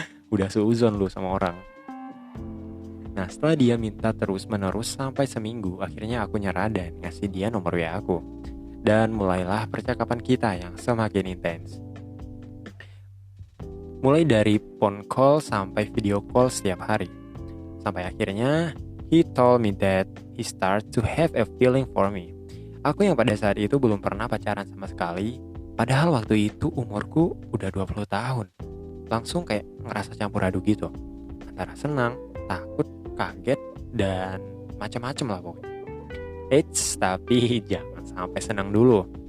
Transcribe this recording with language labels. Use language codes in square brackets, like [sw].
[id] Udah seuzon lu sama orang. Nah, setelah dia minta terus-menerus sampai seminggu, akhirnya aku nyerah dan ngasih dia nomor WA aku. Dan mulailah percakapan kita yang semakin intens. Mulai dari phone call sampai video call setiap hari. Sampai akhirnya, [en] he told me that he start to have a feeling for me. [id] Aku yang pada saat itu belum pernah pacaran sama sekali, padahal waktu itu umurku udah 20 tahun. Langsung kayak ngerasa campur aduk gitu. Antara senang, takut, kaget, dan macam-macam lah pokoknya. Tapi jangan sampai senang dulu.